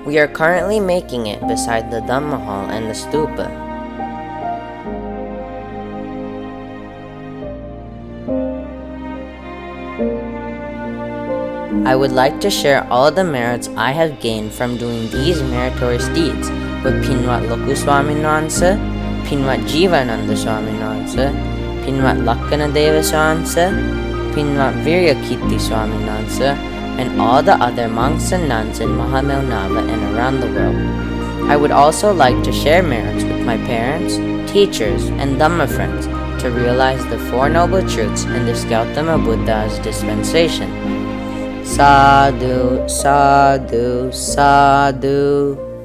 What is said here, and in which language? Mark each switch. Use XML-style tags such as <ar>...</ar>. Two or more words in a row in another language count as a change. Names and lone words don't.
<en>We are currently making it beside the Dhamma hall and the stupa. I would like to share all the merits I have gained from doing these meritorious deeds with Pinwat Loku Swaminansa, Pinwat Jivananda Swaminansa, Pinwat Lakkanadeva Swansa, Pinwat Viryakiti Swaminansa, and all the other monks and nuns in Mahamailnava and around the world. I would also like to share merits with my parents, teachers, and Dhamma friends to realize the Four Noble Truths in this Gautama Buddha's dispensation.</en> <pi>Sadhu, sadhu, sadhu.</pi>